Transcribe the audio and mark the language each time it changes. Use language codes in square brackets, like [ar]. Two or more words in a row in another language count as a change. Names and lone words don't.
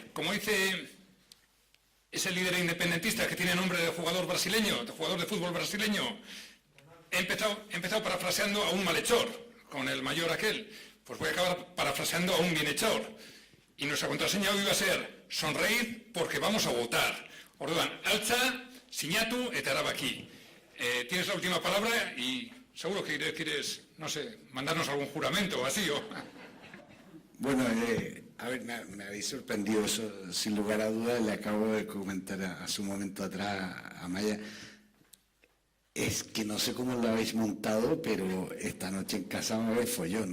[es] Como dice ese líder independentista que tiene nombre de jugador brasileño, de jugador de fútbol brasileño, he empezado parafraseando a un malhechor, con el mayor aquel, pues voy a acabar parafraseando a un bienhechor. Y nuestra contraseña hoy va a ser sonreír porque vamos a votar. [eu] Orduan, altza, sinatu eta erabaki. [es] Tienes la última palabra y seguro que quieres, no sé, mandarnos algún juramento o así. Bueno, a ver, me habéis sorprendido eso, sin lugar a dudas. Le acabo de comentar hace un momento atrás a Maya. Es que no sé cómo lo habéis montado, pero esta noche en casa me habéis follón.